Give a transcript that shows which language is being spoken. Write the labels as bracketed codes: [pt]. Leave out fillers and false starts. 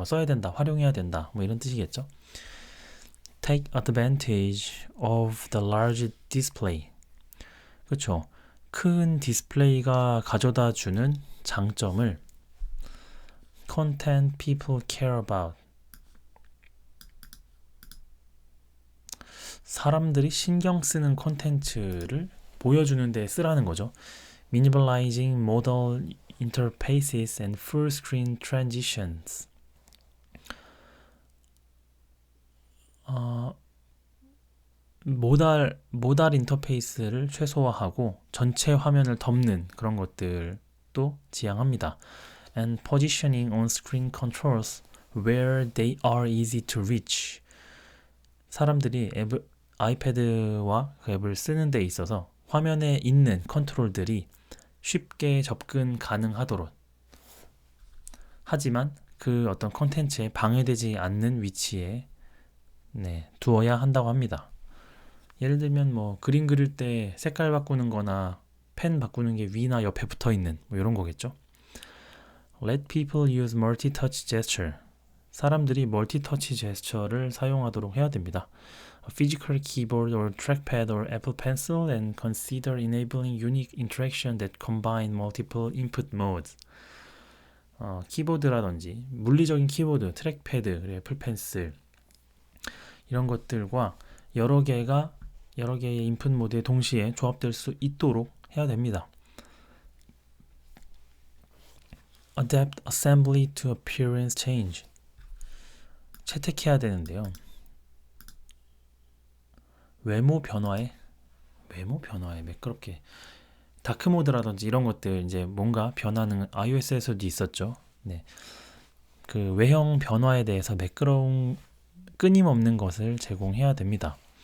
[ko] 써야 된다, 활용해야 된다, 이런 뜻이겠죠. [en] Take advantage of the large display. [ko] 그렇죠. 큰 디스플레이가 가져다 주는 장점을 [en] content people care about. [ko] 사람들이 신경 쓰는 콘텐츠를 보여주는 데 쓰라는 거죠. [en] Minimalizing modal interfaces and full screen transitions. [ko] 모달 인터페이스를 최소화하고 전체 화면을 덮는 그런 것들도 지향합니다. [en] And positioning on-screen controls where they are easy to reach. [ko] 사람들이 아이패드와 그 앱을 쓰는 데 있어서 화면에 있는 컨트롤들이 쉽게 접근 가능하도록 하지만 그 어떤 컨텐츠에 방해되지 않는 위치에 두어야 한다고 합니다. 예를 들면 뭐 그림 그릴 때 색깔 바꾸는 거나 펜 바꾸는 게 위나 옆에 붙어 있는 뭐 이런 거겠죠. [en] Let people use multi-touch gesture. [ko] 사람들이 멀티터치 제스처를 사용하도록 해야 됩니다. [en] A physical keyboard or trackpad or Apple Pencil and consider enabling unique interaction that combine multiple input modes. [ko] 키보드라든지 물리적인 키보드, 트랙패드, 애플 펜슬 이런 것들과 여러 개의 인풋 모드에 동시에 조합될 수 있도록 해야 됩니다. [en] Adapt assembly to appearance change. [ko] 채택해야 되는데요. 외모 변화에 매끄럽게 다크 모드라든지 이런 것들 이제 뭔가 변하는 iOS에서도 있었죠. 그 외형 변화에 대해서 매끄러운 끊임없는 것을 제공해야 됩니다.